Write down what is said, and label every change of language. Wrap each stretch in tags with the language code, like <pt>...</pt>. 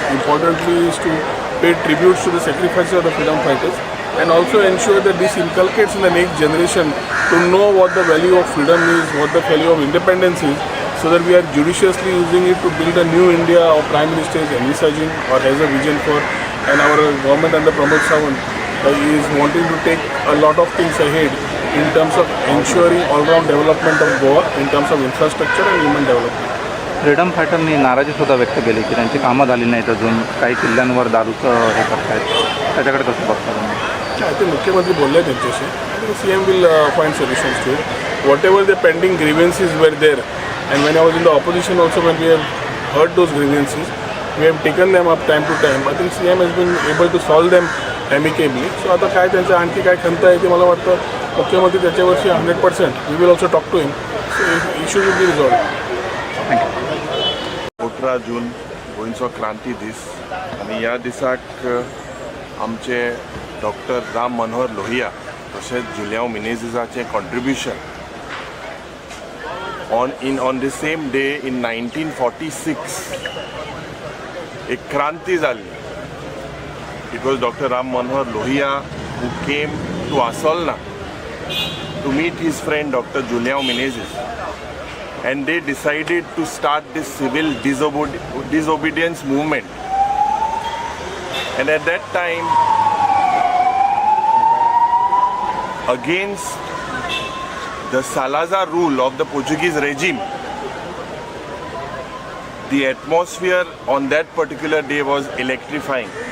<en>Importantly is to pay tributes to the sacrifices of the freedom fighters and also ensure that this inculcates in the next generation to know what the value of freedom is, what the value of independence is, so that we are judiciously using it to build a new India our Prime Minister is envisaging or has a vision for, and our government under Pramod Sawant is wanting to take a lot of things ahead in terms of ensuring all-round development of Goa in terms of infrastructure and human development.</en> <mr>Freedom फायटरनी नाराजी सुद्धा व्यक्त केली की त्यांची कामं झाली नाहीत अजून, काही किल्ल्यांवर दारूचं हे करतायत, त्याच्याकडे कसं बघता तुम्ही?</mr> <en>I think</en> <mr>मुख्यमंत्री बोलले त्यांच्याशी.</mr> <en>I think CM will find solutions to it. Whatever the pending grievances were there, and when I was in the opposition also, when we have heard those grievances, we have taken them up time to time. I think CM has been able to solve them amicably. So</en> <mr>आता काय त्यांचं आणखी काय खंत आहे ते मला वाटतं मुख्यमंत्री त्याच्यावरची 100%.</mr> <en>We will also talk to him. So issue will be resolved. Thank you.</en> <gom>18 जून गोंयचो क्रांती दीस आनी ह्या दिसाक आमचे डॉक्टर राम मनोहर लोहिया तशेंच Julião मिनेझिसाचें contribution</gom> <en>on the same day in 1946</en> <gom>एक क्रांती जाल्ली.</gom> <en>It was Dr. Ram Manohar Lohia who came to Asolna to meet his friend Dr. Julião Menezes, and they decided to start this civil disobedience movement. And at that time, against the Salazar rule of the Portuguese regime, the atmosphere on that particular day was electrifying.</en>